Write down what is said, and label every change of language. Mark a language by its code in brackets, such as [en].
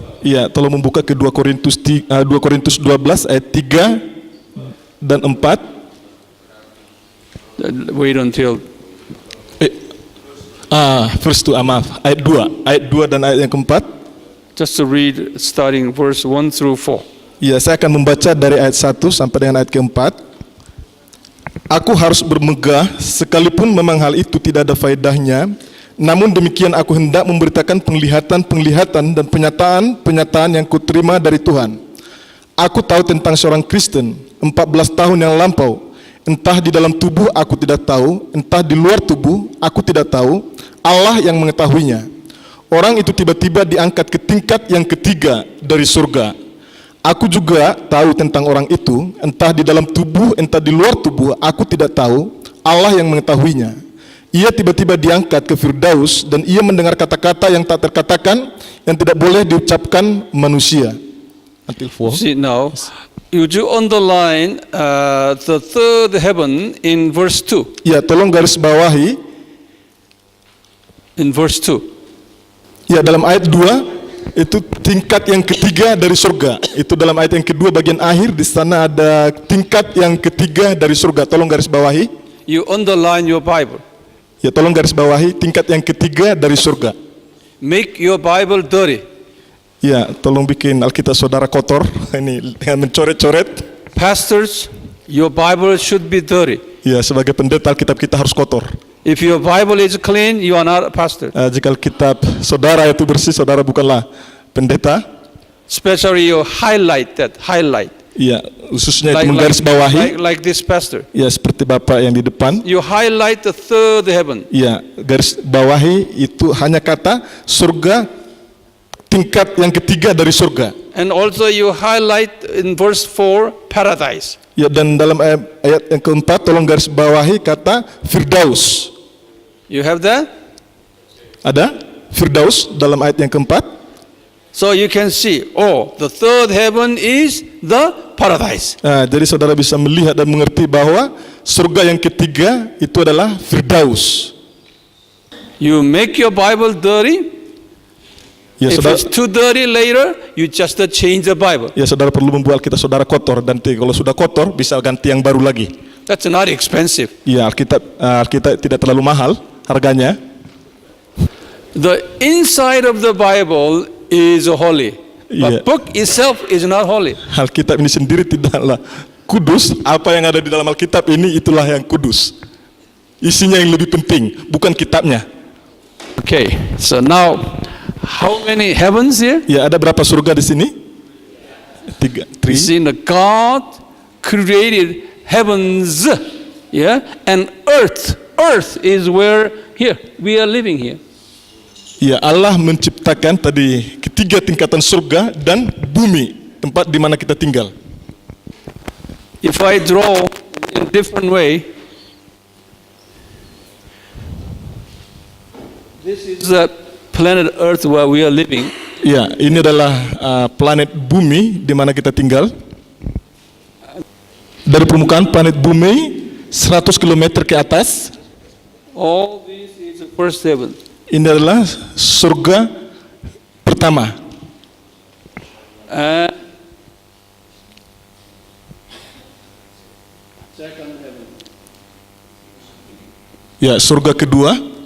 [id] Ya, tolong membuka ke 2 Korintus 12 ayat 3 dan 4. [en] Wait until Verse 2, [id] maaf, ayat 2 dan ayat yang keempat. [en] just to read starting verse 1 through 4. [id] Ya, saya akan membaca dari ayat 1 sampai dengan ayat keempat. Aku harus bermegah sekalipun memang hal itu tidak ada faedahnya. Namun demikian aku hendak memberitakan penglihatan-penglihatan dan penyataan-penyataan yang kuterima dari Tuhan. Aku tahu tentang seorang Kristen 14 tahun yang lampau. Entah di dalam tubuh aku tidak tahu, entah di luar tubuh aku tidak tahu, Allah yang mengetahuinya. Orang itu tiba-tiba diangkat ke tingkat yang ketiga dari surga. Aku juga tahu tentang orang itu, entah di dalam tubuh, entah di luar tubuh, aku tidak tahu, Allah yang mengetahuinya. Ia tiba-tiba diangkat ke Firdaus dan ia mendengar kata-kata yang tak terkatakan, yang tidak boleh diucapkan manusia. [en] Until 4. See now, would you underline the third heaven in verse 2? [id] Ya, tolong garis bawahi. [en] In verse 2. [id] Ya, dalam ayat 2 itu tingkat yang ketiga dari surga. Itu dalam ayat yang kedua bagian akhir, di sana ada tingkat yang ketiga dari surga. Tolong garis bawahi. [en] You underline your Bible. [id] Ya, tolong garis bawahi tingkat yang ketiga dari surga. [en] Make your Bible dirty. [id] Ya, tolong bikin Alkitab saudara kotor. Ini dengan mencoret-coret. [en] Pastors, your Bible should be dirty. [id] Ya, sebagai pendeta Alkitab kita harus kotor. [en] If your Bible is clean, you are not a pastor. [id] Jika Alkitab saudara itu bersih, saudara bukanlah pendeta. [en] Especially you highlight that, highlight. [id] Ya, khususnya itu menggaris bawahi. [en] Like this pastor. [id] Ya, seperti Bapak yang di depan. [en] You highlight the third heaven. [id] Ya, garis bawahi itu hanya kata surga, tingkat yang ketiga dari surga. [en] And also you highlight in verse 4, paradise. [id] Ya, dan dalam ayat yang keempat tolong garis bawahi kata Firdaus. [en] You have that? [id] Ada Firdaus dalam ayat yang keempat. [en] So you can see, the third heaven is the paradise. [id] Jadi saudara bisa melihat dan mengerti bahwa surga yang ketiga itu adalah Firdaus. [en] You make your Bible dirty. [id] Ya, [en] If [id] saudara, [en] it's too dirty later, you just change the Bible. [id] ya, saudara perlu membuat kita saudara kotor, dan kalau sudah kotor bisa ganti yang baru lagi. [en] That's not expensive. [id] Ya, Alkitab tidak terlalu mahal harganya. [en] The inside of the Bible is holy, Yeah. but book itself is not holy. [id] Alkitab ini sendiri tidaklah kudus. Apa yang ada di dalam Alkitab ini itulah yang kudus. Isinya yang lebih penting, bukan kitabnya. [en] Okay, so now, how many heavens here? [id] Ya, ada berapa surga di sini? 3. [en] You see, the God created heavens, yeah, and earth. Earth is where here we are living here. [id] Ya, Allah menciptakan tadi ketiga tingkatan surga dan bumi, tempat di mana kita tinggal. [en] If I draw in a different way, this is the planet Earth where we are living. [id] Ya, ini adalah planet bumi di mana kita tinggal. Dari permukaan planet bumi 100 km ke atas. [en] All this is the first heaven. [id] Ini adalah surga pertama. [en] Second heaven. [id] Ya, surga kedua.